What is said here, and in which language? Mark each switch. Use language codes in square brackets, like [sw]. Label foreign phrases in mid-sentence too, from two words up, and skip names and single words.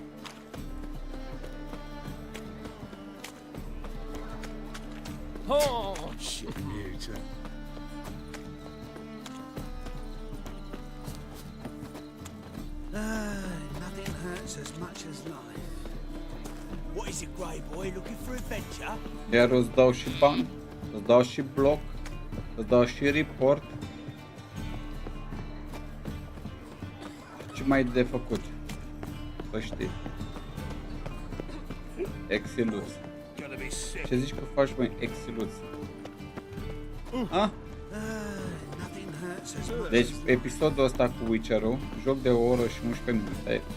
[en] Oh, shit, you two. Nothing hurts as much as life. What is it, Grey Boy? Looking for adventure? [ro] Iar îți dau și bani, îți dau și bloc, îți dau și report. Ce mai de făcut? Să știi. Exiluț. Ce zici că faci, măi, exiluț? Deci, episodul ăsta cu Witcher-ul, joc de o oră și 11 minute.